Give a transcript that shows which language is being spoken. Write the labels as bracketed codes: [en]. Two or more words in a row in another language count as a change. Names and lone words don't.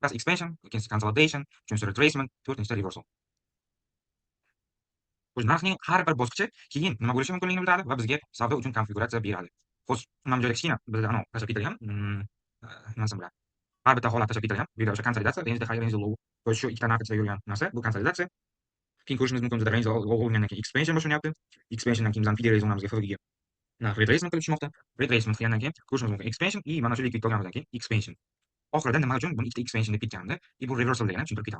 [uz] Bittasi expansion, ikkinchisi consolidation, uchinchisi retracement, to'rtinchisi reversal. Xo'sh, narxning har bir bosqichi keyin nima bo'lishi mumkinligini bildiradi va bizga savdo uchun konfiguratsiya beradi. Xo'sh, mana bu joyda kichkina bizda anov tashlab ketilgan, nima desam bo'ladi. Har bitta holat tashlab ketilgan. Bu yerda o'sha konsolidatsiya, [en] range high, range low. [ru] To есть [uz] shu ikkita narx ichida yurgan narsa bu konsolidatsiya. Keyin ko'rishingiz mumkin bizda [en] range low [uz] bo'lgandan keyin expansion boshlanyapti. Expansiondan keyin bizning fidel zonamizga FVG narx retracement qilib tushmoqda. Retracement qilgandan keyin ko'rishingiz mumkin expansion и mana shu liquid olganimizdan keyin expansion. Oxirida nima uchun buni ikkita expansion deb ketganimda, bu reversal deganini tushuntirib ketadi.